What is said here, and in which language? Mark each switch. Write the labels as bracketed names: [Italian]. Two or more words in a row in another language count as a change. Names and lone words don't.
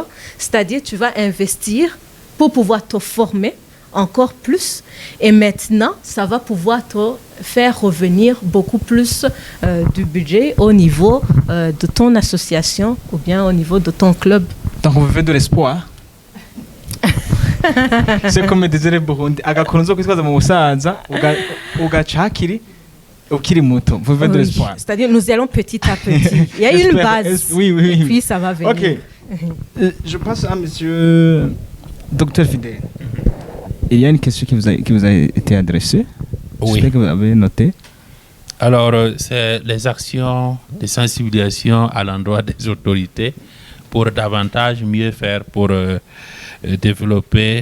[French] C'est-à-dire tu vas investir pour pouvoir te former encore plus. Et maintenant, ça va pouvoir te faire revenir beaucoup plus du budget au niveau de ton association ou bien au niveau de ton club. Donc on veut de l'espoir. C'est comme disait Burundi, [Rundi] agakunzo kwitwaza mu busaza ugacakiri ukiri muto. [French] Vous veut de l'espoir. C'est-à-dire nous allons petit à petit. Il y a une base. Oui. Et puis ça va venir. OK. Je passe à monsieur Dr Fidèle. Il y a une question qui vous a été adressée. Oui. J'espère que vous avez noté. Alors, c'est les actions de sensibilisation à l'endroit des autorités pour davantage mieux faire pour développer.